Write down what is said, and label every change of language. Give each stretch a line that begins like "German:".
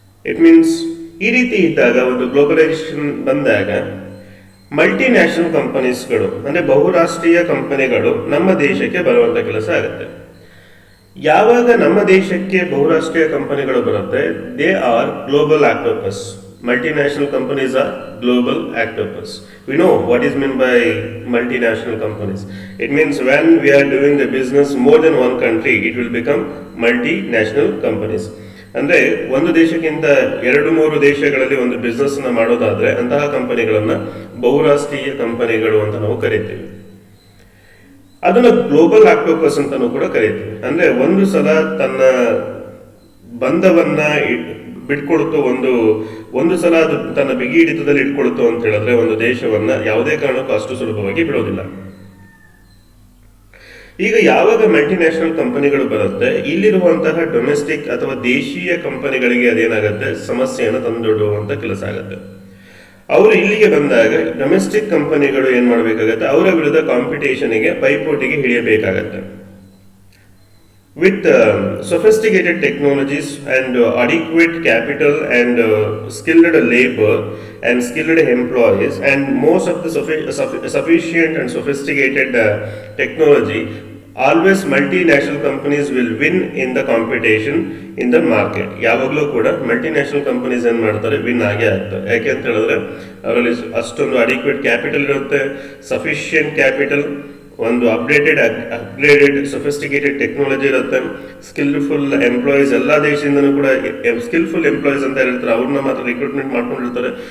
Kannada: It means ಈ ರೀತಿ ಇದ್ದಾಗ ಒಂದು ಗ್ಲೋಬಲೈಸೇಷನ್ ಬಂದಾಗ ಮಲ್ಟಿನ್ಯಾಷನಲ್ ಕಂಪನೀಸ್ಗಳು ಅಂದರೆ ಬಹುರಾಷ್ಟ್ರೀಯ ಕಂಪನಿಗಳು ನಮ್ಮ ದೇಶಕ್ಕೆ ಬರುವಂಥ ಕೆಲಸ ಆಗುತ್ತೆ. ಯಾವಾಗ ನಮ್ಮ ದೇಶಕ್ಕೆ ಬಹುರಾಷ್ಟ್ರೀಯ ಕಂಪನಿಗಳು ಬರುತ್ತೆ,
English: They are global octopus. Multinational companies are global octopus. We know what is meant by multinational companies. It means when we are doing the business more than one country, it will become multinational companies.
Kannada: ಅಂದರೆ ಒಂದು ದೇಶಕ್ಕಿಂತ 2-3 ದೇಶಗಳಲ್ಲಿ ಒಂದು business ಮಾಡೋದಾದ್ರೆ ಅಂತಹ ಕಂಪನಿಗಳನ್ನ ಬಹುರಾಷ್ಟ್ರೀಯ ಕಂಪನಿಗಳು ಅಂತ ನಾವು ಕರಿತೀವಿ. ಅದನ್ನ ಗ್ಲೋಬಲ್ ಆಕ್ಟೋಪಸ್ ಅಂತಾನೂ ಕೂಡ ಕರಿತೀವಿ. ಅಂದ್ರೆ ಒಂದು ಸಲ ತನ್ನ ಬಂಧವನ್ನ ಬಿಟ್ಕೊಳ್ತು, ಒಂದು ಸಲ ಅದು ತನ್ನ ಬಿಗಿ ಹಿಡಿತದಲ್ಲಿ ಇಟ್ಕೊಳ್ತು ಅಂತ ಹೇಳಿದ್ರೆ ಒಂದು ದೇಶವನ್ನ ಯಾವುದೇ ಕಾರಣಕ್ಕೂ ಅಷ್ಟು ಸುಲಭವಾಗಿ ಬಿಡೋದಿಲ್ಲ. ಈಗ ಯಾವಾಗ ಮಲ್ಟಿನ್ಯಾಷನಲ್ ಕಂಪನಿಗಳು ಬರುತ್ತೆ, ಇಲ್ಲಿರುವಂತಹ ಡೊಮೆಸ್ಟಿಕ್ ಅಥವಾ ದೇಶೀಯ ಕಂಪನಿಗಳಿಗೆ ಅದೇನಾಗುತ್ತೆ, ಸಮಸ್ಯೆಯನ್ನು ತಂದೊಡ್ಡುವಂತ ಕೆಲಸ ಆಗುತ್ತೆ. ಅವರು ಇಲ್ಲಿಗೆ ಬಂದಾಗ ಡೊಮೆಸ್ಟಿಕ್ ಕಂಪನಿಗಳು ಏನ್ ಮಾಡಬೇಕಾಗತ್ತೆ, ಅವರ ವಿರುದ್ಧ ಕಾಂಪಿಟೇಷನ್ಗೆ ಪೈಪೋಟಿಗೆ ಹಿಡಿಯಬೇಕಾಗತ್ತೆ.
English: With sophisticated technologies and adequate capital and skilled labor and skilled employees and most of the sufficient and sophisticated technology, always multinational companies will win in the competition in the market.
Kannada: ಯಾವಾಗಲೂ ಕೂಡ multinational companies ಏನು ಮಾಡ್ತಾರೆ, win ಆಗೇ ಆಗ್ತಾರೆ. ಯಾಕೆ ಅಂತ ಹೇಳಿದ್ರೆ ಅವರಲ್ಲಿ ಅಷ್ಟೊಂದು ಅಡಿಕ್ವೇಟ್ ಕ್ಯಾಪಿಟಲ್ ಇರುತ್ತೆ, ಸಫಿಷಿಯಂಟ್ ಕ್ಯಾಪಿಟಲ್, ಒಂದು ಅಪ್ಗ್ರೇಡೆಡ್ ಸೊಫಿಸ್ಟಿಕೇಟೆಡ್ ಟೆಕ್ನಾಲಜಿ ಇರುತ್ತೆ, ಸ್ಕಿಲ್ಫುಲ್ ಎಂಪ್ಲಾಯೀಸ್, ಎಲ್ಲ ದೇಶದಿಂದನೂ ಕೂಡ ಸ್ಕಿಲ್ಫುಲ್ ಎಂಪ್ಲಾಯೀಸ್ ಅಂತ ಇರ್ತಾರೆ, ಅವ್ರನ್ನ ಮಾತ್ರ ರಿಕ್ರೂಟ್ಮೆಂಟ್ ಮಾಡ್ಕೊಂಡಿರ್ತಾರೆ.